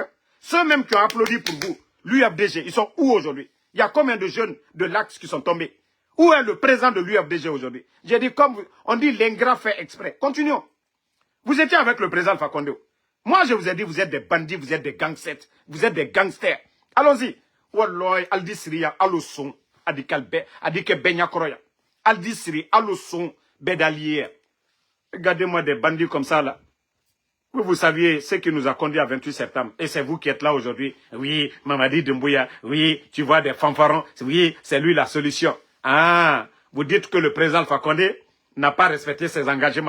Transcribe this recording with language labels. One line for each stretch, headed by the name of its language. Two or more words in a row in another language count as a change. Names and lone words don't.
French: Ceux même qui ont applaudi pour vous, l'UFDG, ils sont où aujourd'hui? Il y a combien de jeunes de l'Axe qui sont tombés? Où est le président de l'UFDG aujourd'hui? J'ai dit, comme on dit, l'ingrat fait exprès. Continuons. Vous étiez avec le président Fakonde. Moi, je vous ai dit, vous êtes des bandits, vous êtes des gangsters. Vous êtes des gangsters. Allons-y. Walloy, Aldi Syria, Aloson, Adikalbe, Adike Benya Koroya. Aldi Syria, Aloson, Bedalier. Regardez-moi des bandits comme ça, là. Vous saviez ce qui nous a conduit à 28 septembre. Et c'est vous qui êtes là aujourd'hui. Oui, Mamadi Doumbouya. Oui, tu vois des fanfarons. Oui, c'est lui la solution. Ah, vous dites que le président Alpha Condé n'a pas respecté ses engagements.